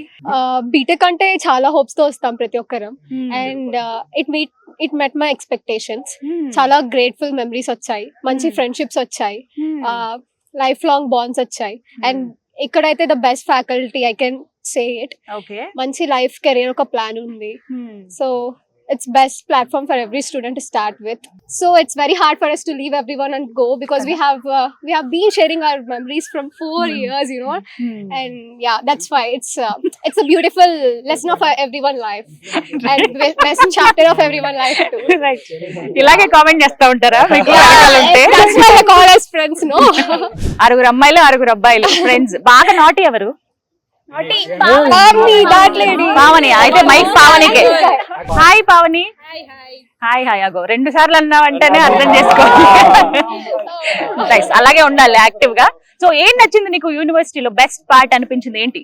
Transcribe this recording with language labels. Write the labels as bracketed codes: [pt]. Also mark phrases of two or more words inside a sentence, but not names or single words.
[te] బీటెక్ అంటే చాలా హోప్స్ తో వస్తాం ప్రతి ఒక్కరం, [en] and it met my expectations. [te] చాలా [en] grateful memories [te] వచ్చాయి, మంచి ఫ్రెండ్షిప్స్ వచ్చాయి, [en] life long bonds [te] వచ్చాయి. [en] అండ్ ఇక్కడైతే the best faculty, I can say it. [te] ఓకే, మంచి [en] life career [te] ఒక ప్లాన్ ఉంది. [en] సో it's best platform for every student to start with. So it's very hard for us to leave everyone and go, because we have been sharing our memories from 4 years, you know. And yeah, that's why it's a beautiful lesson of everyone life and best chapter of everyone life too. Right. [te] ఇలాగే comment చేస్తా ఉంటారా మీకు అగలుంటే? [en] That's why I call us friends, no? [te] ఆరుగుర్ అమ్మాయిలు ఆరుగుర్ అబ్బాయిలు friends. baga naughty evaru? పావని. అయితే మైక్ పావనికే. హాయ్ పావని. [en] hi hi. [te] అగో 2 సార్లు అన్నావంటేనే అర్థం చేసుకోవాలి. అలాగే ఉండాలి యాక్టివ్ గా. సో ఏం నచ్చింది నీకు యూనివర్సిటీలో? [en] best part [te] అనిపించింది ఏంటి?